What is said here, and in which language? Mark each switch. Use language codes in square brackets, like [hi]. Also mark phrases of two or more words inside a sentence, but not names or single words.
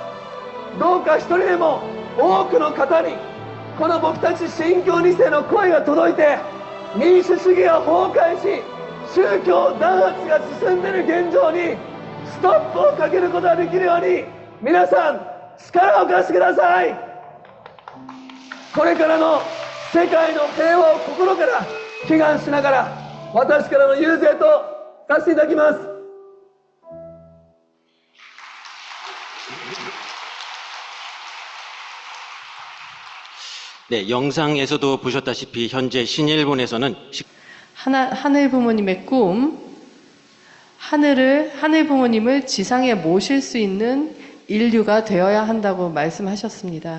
[ja] どうか一人でも多くの方にこの僕たち信教2世の声が届いて、民主主義が崩壊し宗教弾圧が進んでいる現状にストップをかけることができるように、皆さん力を貸してください。これからの世界の平和を心から祈願しながら、私からの遊説とさせていただきます。 [ko] 네, 영상에서도 보셨다시피 현재 신일본에서는 하늘 부모님의 꿈, 하늘 부모님을 지상에 모실 수 있는 인류가 되어야 한다고 말씀하셨습니다.